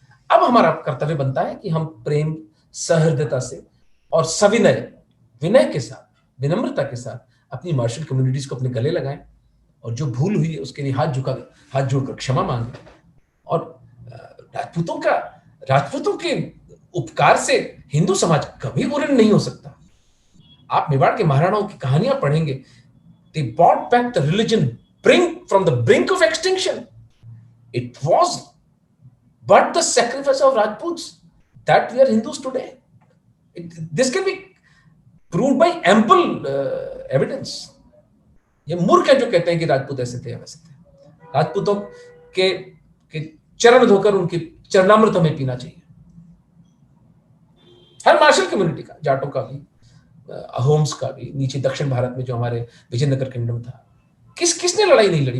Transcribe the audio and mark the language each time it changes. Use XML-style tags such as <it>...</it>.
<hi>अब हमारा कर्तव्य बनता है कि हम प्रेम, सहृदयता से और सविनय, विनय के साथ, विनम्रता के साथ अपनी मार्शल कम्युनिटीज को अपने गले लगाएं, और जो भूल हुई है उसके लिए हाथ जोड़कर क्षमा मांगे। और राजपूतों के उपकार से हिंदू समाज कभी उऋण नहीं हो सकता। आप मेवाड़ के महाराणाओं की कहानियां पढ़ेंगे,</hi> <en>they brought back the religion from the brink of extinction. It was but the sacrifice of Rajputs that we are Hindus today. This can be proved by ample evidence.</en> <hi>ये मूर्ख है जो कहते हैं कि राजपूत ऐसे थे वैसे थे। राजपूतों के चरण धोकर उनके चरणामृत हमें पीना चाहिए। हर मार्शल कम्युनिटी का, जाटों का भी, अहोम्स का भी, नीचे दक्षिण भारत में जो हमारे विजयनगर किंगडम था, किसने लड़ाई नहीं लड़ी?</hi>